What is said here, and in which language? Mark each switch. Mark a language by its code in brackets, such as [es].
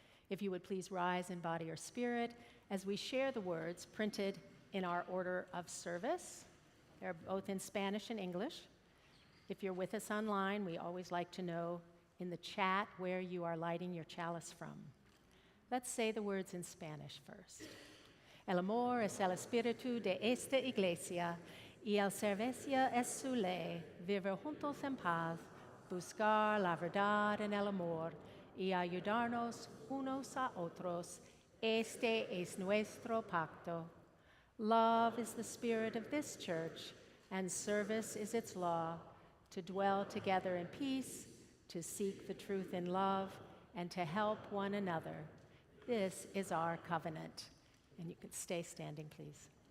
[en] If you would please rise in body or spirit as we share the words printed in our order of service. They're both in Spanish and English. If you're with us online, we always like to know in the chat where you are lighting your chalice from. Let's say the words in Spanish first. [es] El amor es el espíritu de esta iglesia, y el servicio es su ley, vivir juntos en paz, buscar la verdad en el amor, y ayudarnos unos a otros. Este es nuestro pacto. [en] Love is the spirit of this church, and service is its law, to dwell together in peace, to seek the truth in love, and to help one another. This is our covenant. And you could stay standing, please.